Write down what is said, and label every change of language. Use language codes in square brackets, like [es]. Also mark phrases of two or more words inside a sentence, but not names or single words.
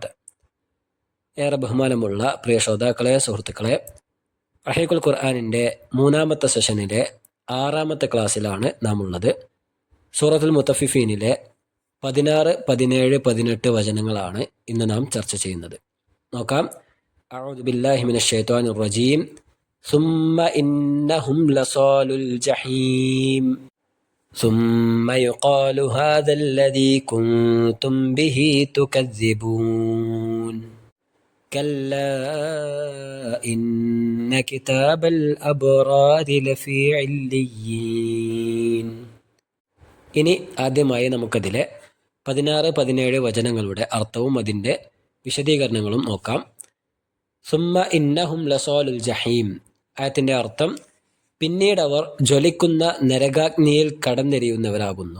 [ml] ഏറെ ബഹുമാനമുള്ള പ്രിയ ശ്രോതാക്കളെ, സുഹൃത്തുക്കളെ, റഹീഖുൽ ഖുർആനിൻ്റെ മൂന്നാമത്തെ സെഷനിലെ 6ാമത്തെ ക്ലാസ്സിലാണ് നാം ഉള്ളത്. സൂറത്തുൽ മുത്തഫിഫീനിലെ 16, 17, 18 വചനങ്ങളാണ് ഇന്ന് നാം ചർച്ച ചെയ്യുന്നത്. [ar] നോക്കാം. أعوذ بالله من الشيطان الرجيم. ثم إنهم لصالو الجحيم ثم يقال هذا الذي كنتم به تكذبون كلا إن كتاب الأبرار لفي عليين. [ml] ഇനി ആദ്യമായി നമുക്കതിലെ 16, 17 വചനങ്ങളുടെ അർത്ഥവും അതിൻ്റെ വിശദീകരണങ്ങളും നോക്കാം. [ar] ثم إنهم لصالو الجحيم. [ml] ആയത്തിൻ്റെ അർത്ഥം, പിന്നീട് അവർ ജ്വലിക്കുന്ന നരകാഗ്നിയിൽ കടന്നെരിയുന്നവരാകുന്നു.